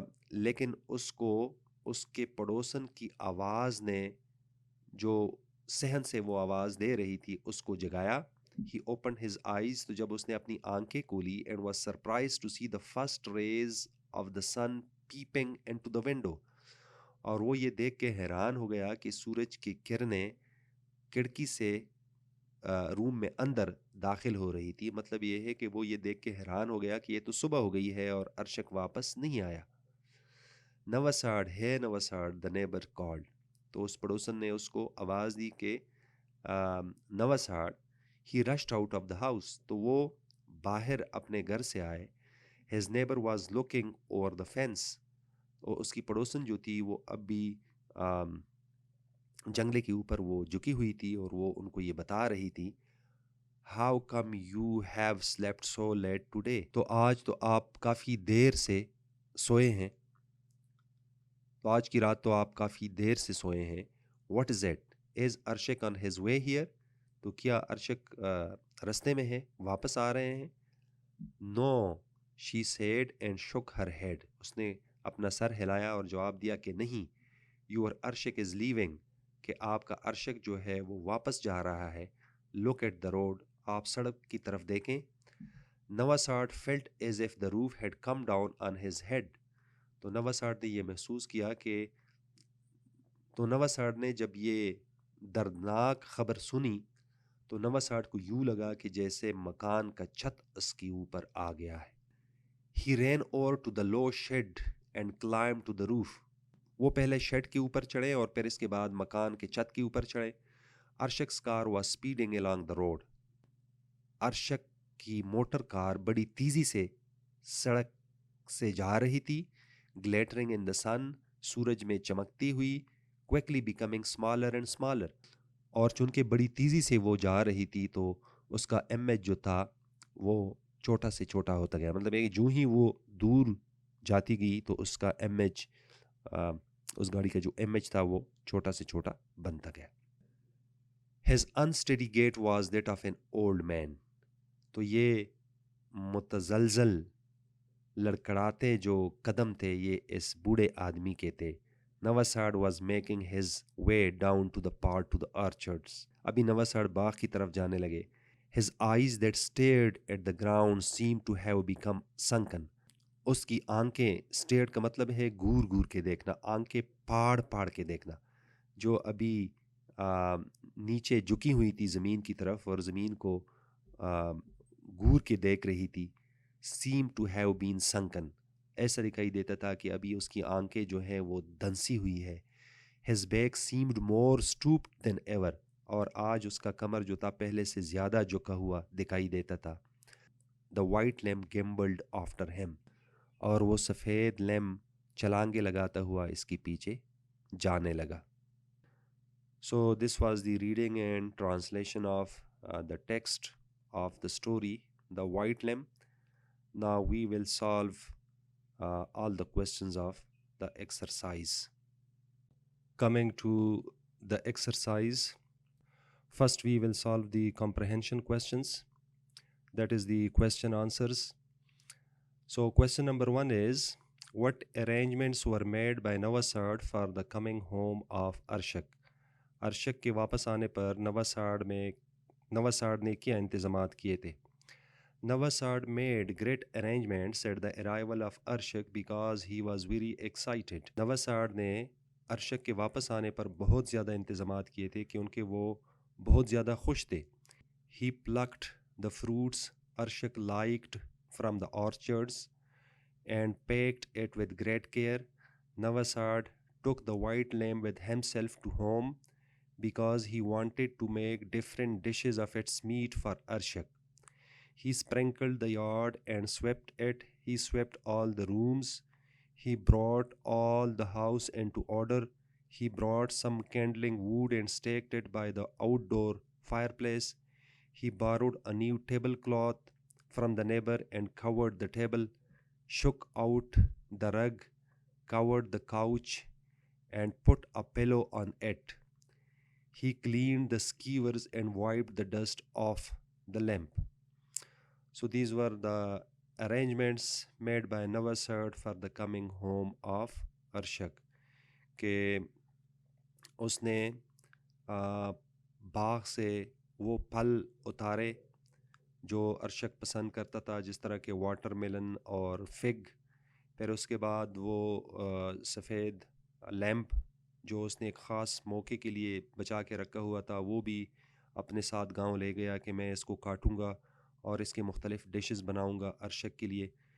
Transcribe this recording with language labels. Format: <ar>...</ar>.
<ur>لیکن اس کو اس کے پڑوسن کی آواز نے, جو صحن سے وہ آواز دے رہی تھی, اس کو جگایا.</ur> <en>He opened his eyes.</en> <ur>تو جب اس نے اپنی آنکھیں کھولی,</ur> <en>and was surprised to see the first rays of the sun peeping into the window.</en> <ur>اور وہ یہ دیکھ کے حیران ہو گیا کہ سورج کی کرنیں کھڑکی سے روم میں اندر داخل ہو رہی تھی. مطلب یہ ہے کہ وہ یہ دیکھ کے حیران ہو گیا کہ یہ تو صبح ہو گئی ہے اور ارشک واپس نہیں آیا. نواساڈ ہے نواساڈ,</ur> <en>the neighbor called.</en> <ur>تو اس پڑوسن نے اس کو آواز دی کہ نواساڈ.</ur> <en>He rushed out of the house.</en> <ur>تو وہ باہر اپنے گھر سے آئے.</ur> <en>His neighbor was looking over the fence.</en> <ur>اور اس کی پڑوسن جو تھی وہ اب بھی جنگلے کے اوپر وہ جھکی ہوئی تھی اور وہ ان کو یہ بتا رہی تھی,</ur> <en>How come you have slept so late today?</en> <ur>تو آج تو آپ کافی دیر سے سوئے ہیں. تو آج کی رات تو آپ کافی دیر سے سوئے ہیں.</ur> <en>What is it? Is Arshik on his way here?</en> <ur>تو کیا ارشک رستے میں ہے, واپس آ رہے ہیں؟</ur> <en>No, She said and shook her head.</en> <ur>اس نے اپنا سر ہلایا اور جواب دیا کہ نہیں.</ur> <en>Your Arshik is leaving.</en> <ur>کہ آپ کا عرشق جو ہے وہ واپس جا رہا ہے.</ur> <en>Look at the road.</en> <ur>آپ سڑک کی طرف دیکھیں.</ur> <en>Navasad felt as if the roof had come down on his head.</en> <ur>تو نواساڈ نے یہ محسوس کیا کہ نواساڈ نے جب یہ دردناک خبر سنی تو نواساڈ کو یوں لگا کہ جیسے مکان کا چھت اس کے اوپر آ گیا ہے.</ur> <en>He ran over to the low shed and climbed to the roof.</en> <ur>وہ پہلے شیڈ کے اوپر چڑھے اور پھر اس کے بعد مکان کے چھت کے اوپر چڑھے.</ur> <en>Arshak's car was speeding along the road.</en> <ur>Arshak کی موٹر کار بڑی تیزی سے سڑک سے جا رہی تھی.</ur> <en>Glittering in the sun.</en> <ur>سورج میں چمکتی ہوئی.</ur> <en>Quickly becoming smaller and smaller.</en> <ur>اور چونکہ بڑی تیزی سے وہ جا رہی تھی تو اس کا ایم ایچ جو تھا وہ چھوٹا سے چھوٹا ہوتا گیا. مطلب ہے کہ جو ہی وہ دور جاتی گئی تو اس کا ایم ایچ اس گاڑی کا جو ایم ایچ تھا وہ چھوٹا سے چھوٹا بنتا گیا.</ur> <en>His unsteady gait was that of an old man.</en> <ur>تو یہ متزلزل لڑکڑاتے جو قدم تھے یہ اس بوڑھے آدمی کے تھے.</ur> <en>Navasad was making his way down to the path to the orchards.</en> <ur>ابھی نواساڈ باغ کی طرف جانے لگے.</ur> <en>His eyes that stared at the ground seemed to have become sunken.</en> <ur>اس کی آنکھیں stared کا مطلب ہے گور گور کے دیکھنا, آنکھیں پاڑ پاڑ کے دیکھنا, جو ابھی نیچے جھکی ہوئی تھی زمین کی طرف اور زمین کو گور کے دیکھ رہی تھی.</ur> <en>Seemed to have been sunken.</en> <ur>ایسا دکھائی دیتا تھا کہ ابھی اس کی آنکھیں جو ہیں وہ دھنسی ہوئی ہے.</ur> <en>His back seemed more stooped than ever.</en> <ur>اور آج اس کا کمر جو تھا پہلے سے زیادہ جھکا ہوا دکھائی دیتا تھا.</ur> <en>The white lamb gimbled after him.</en> <ur>اور وہ سفید لیمب چھلانگے لگاتا ہوا اس کے پیچھے جانے لگا.</ur> <en>So this was the reading and translation of the text of the story, The White Lamb. Now we will solve all the questions of the exercise. Coming to the exercise, first we will solve the comprehension questions. That is the question answers. So question number 1 is, what arrangements were made by Navasad for the coming home of Arshak?</en> <ur>Arshak کے واپس آنے پر نواساڈ نے کیا انتظامات کیے تھے.</ur> <en>Navasad made great arrangements at the arrival of Arshak because he was very excited.</en> <ur>نواساڈ نے ارشک کے واپس آنے پر بہت زیادہ انتظامات کیے تھے کیونکہ وہ بہت زیادہ خوش تھے.</ur> <en>He plucked the fruits Arshak liked from the orchards and packed it with great care. Navasad took the white lamb with himself to home because he wanted to make different dishes of its meat for Arshak. He sprinkled the yard and swept it. He swept all the rooms. He brought all the house into order. He brought some kindling wood and staked it by the outdoor fireplace. He borrowed a new tablecloth from the neighbor and covered the table, shook out the rug, covered the couch, and put a pillow on it. He cleaned the skewers and wiped the dust off the lamp. So these were the arrangements made by Navasad for the coming home of Arshak.</en> <ur>کہ اس نے باغ سے وہ پھل اتارے جو ارشک پسند کرتا تھا, جس طرح کے واٹر میلن اور فگ. پھر اس کے بعد وہ سفید لیمپ جو اس نے ایک خاص موقع کے لیے بچا کے رکھا ہوا تھا وہ بھی اپنے ساتھ گاؤں لے گیا کہ میں اس کو کاٹوں گا اور اس کے مختلف ڈشز بناؤں گا ارشک کے لیے.</ur>